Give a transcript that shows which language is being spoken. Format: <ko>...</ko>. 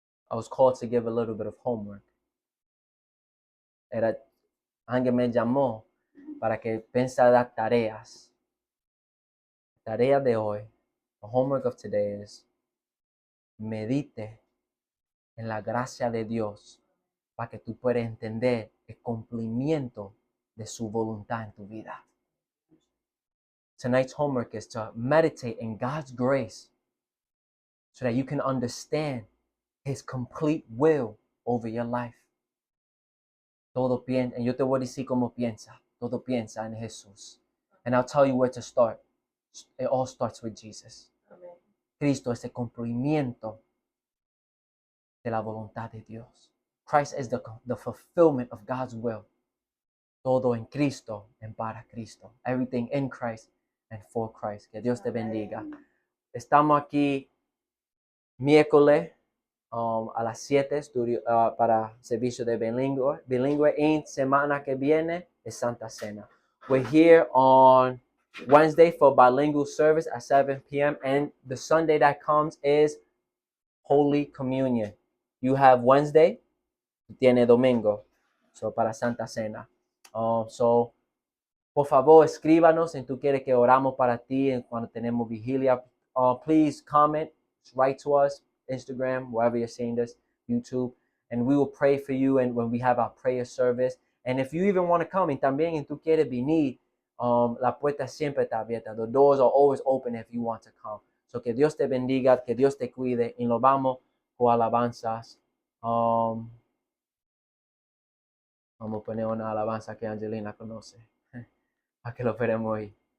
<en>I was called to give a little bit of homework.</en> <es>Alguien me llamó para que pensara las tareas. Tarea de hoy,</es> <en>the homework of today is</en> <es>medite en la gracia de Dios para que tú puedas entender el cumplimiento de su voluntad en tu vida.</es> <en>Tonight's homework is to meditate in God's grace so that you can understand His complete will over your life.</en> <es>Todo piensa, y yo te voy a decir cómo piensa. Todo piensa en Jesús.</es> <en>And I'll tell you where to start. It all starts with Jesus. Amen.</en> <es>Cristo es el cumplimiento de la voluntad de Dios.</es> <en>Christ is the fulfillment of God's will.</en> <es>Todo en Cristo and para Cristo.</es> <en>Everything in Christ and for Christ.</en> <es>Que Dios te bendiga. Estamos aquí miércoles a las 7 para servicio de bilingüe. Y semana que viene es Santa Cena.</es> <en>We're here on Wednesday for bilingual service at 7 p.m. And the Sunday that comes is Holy Communion. You have Wednesday,</en> <es>tiene domingo. So para Santa Cena. So, por favor, escríbanos si tú quieres que oramos para ti cuando tenemos vigilia.</es> <en>Please comment, write to us, Instagram, wherever you're seeing this, YouTube, and we will pray for you and when we have our prayer service. And if you even want to come,</en> <es>y también y tú quieres venir, la puerta siempre está abierta.</es> <en>The doors are always open if you want to come.</en> <es>So que Dios te bendiga, que Dios te cuide, y nos vamos con alabanzas. Vamos a poner una alabanza que Angelina conoce, para que lo veremos hoy.</es>